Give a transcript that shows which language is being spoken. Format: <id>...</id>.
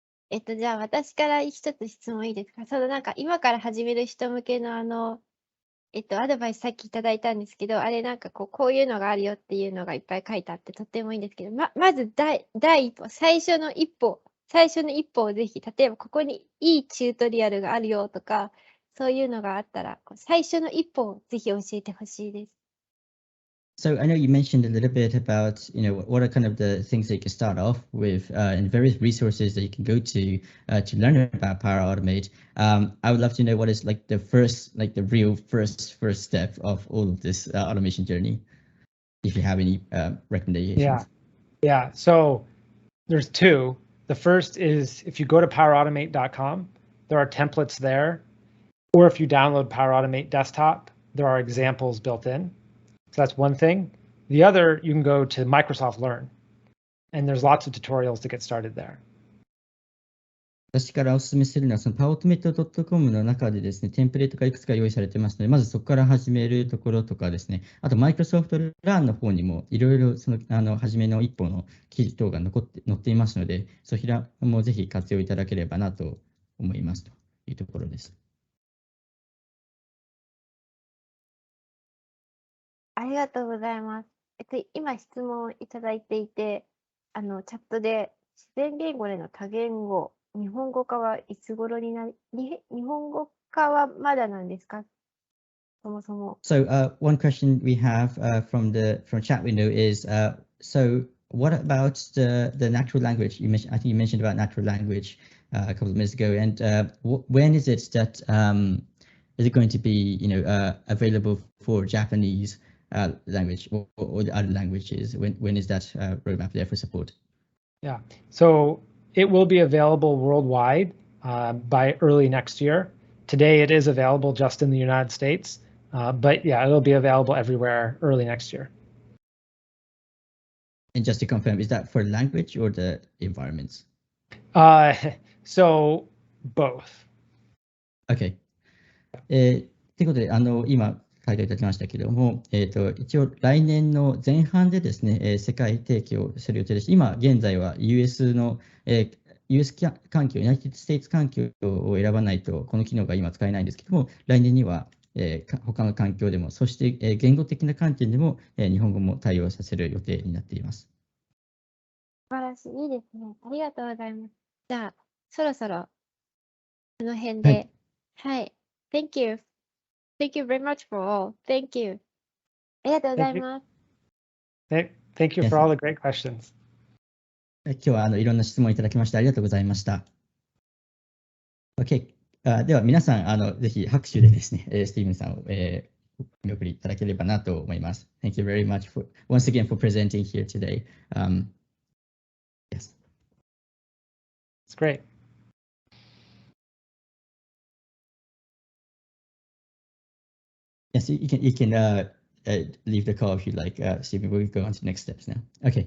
<ja>じゃあ私から一つ質問いいですか？なんか今から始める人向けのアドバイスさっきいただいたんですけど、あれなんかこういうのがあるよっていうのがいっぱい書いてあってとってもいいんですけど、まず第一歩、最初の一歩をぜひ、例えばここにいいチュートリアルがあるよとか、そういうのがあったら、最初の一歩をぜひ教えてほしいです。</ja> <en>So I know you mentioned a little bit about, what are kind of the things that you can start off with and various resources that you can go to learn about Power Automate. I would love to know what is like the real first step of all of this automation journey, if you have any recommendations. Yeah. So there's two. The first is if you go to powerautomate.com, there are templates there, or if you download Power Automate Desktop, there are examples built in. So that's one thing. The other, you can go to Microsoft Learn, and there's lots of tutorials to get started there.</en> <ja>私からお勧めするのは、その powerautomate.com の中でですね、テンプレートがいくつか用意されてますので、まずそこから始めるところとかですね、あと Microsoft Learn の方にもいろいろその初めの一歩の記事等が載っていますので、そちらもぜひ活用いただければなと思いますというところです。ありがとうございます。今質問いただいていて、チャットで自然言語での多言語、日本語化はいつ頃になる、日本語化はまだなんですか？そもそも。</ja> <en>So one question we have from chat window is, so what about the natural language? You mentioned, I think you mentioned about natural language a couple of minutes ago. And when is it that is it going to be, available for Japanese language or the other languages? When is that roadmap there for support? Yeah, so it will be available worldwide by early next year. Today it is available just in the United States, but yeah, it'll be available everywhere early next year. And just to confirm, is that for language or the environments? So both. Okay.</en> <ja>ということで、今、書いていただきましたけれども、一応、来年の前半でですね、世界提供する予定です。今、現在は US の、US 環境、ユナイテッド・ステイツ環境を選ばないと、この機能が今使えないんですけども、来年には、他の環境でも、そして、言語的な観点でも、日本語も対応させる予定になっています。素晴らしい。いいですね。ありがとうございます。じゃあ、そろそろ、この辺で、はい。</ja> <en>Thank you. Thank you very much for all. Thank you.</en> <ja>ありがとうございます。</ja> <en>Thank you for all the great questions.</en> <ja>今日はいろんな質問いただきましてありがとうございました。</ja> <en>OK。</en> <ja>では皆さん、ぜひ拍手でですね、スティーブンさんを、見送りいただければなと思います。</ja> <en>Thank you very much once again for presenting here today. Yes. It's great. Yes, you can leave the call if you like, Stephen. We'll go on to the next steps now. Okay.</en>